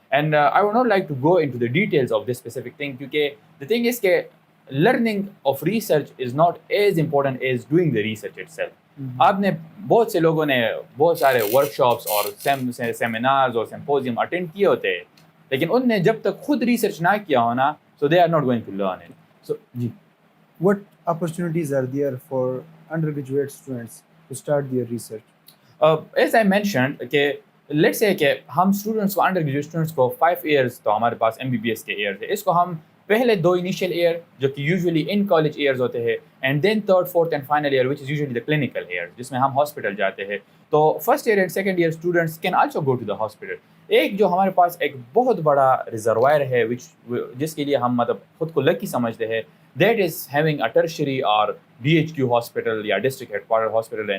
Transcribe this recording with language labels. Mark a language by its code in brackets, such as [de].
[en] And I would not like to go into the details of this specific thing, because the thing is that learning of research is not as important as doing the research itself. [ur] آپ نے بہت سے لوگوں نے بہت سارے work shops اور seminars اور سمپوزیم اٹینڈ کیے ہوتے ہیں, لیکن ان نے جب تک خود ریسرچ نہ کیا ہونا, [en] So they are not going to learn it. [ur] So جی, [en] What opportunities are there for undergraduate students to start their research? [ur] As I mentioned کہ لیٹ سے کہ ہم اسٹوڈنٹس کو انڈر گریجویٹ اسٹوڈنٹس کو 5 ایئرس تو ہمارے پاس MBBS کے ایئر تھے, اس کو ہم پہلے 2 انیشیل ایئر جو کہ یوزلی ان کالج ایئرز ہوتے ہیں, [en] and then 3rd 4th and final year which is usually the clinical year [ur] جس میں ہم ہاسپٹل جاتے ہیں. [en] تو first year and second year students can also go to the hospital. [ur] ایک جو ہمارے پاس ایک بہت بڑا ریزروائر ہے جس کے لیے ہم مطلب خود کو لکی سمجھتے ہیں, [en] that is having a tertiary [ur] اور DHQ ہاسپٹل یا ڈسٹرکٹ ہیڈ کوارٹر ہاسپٹل.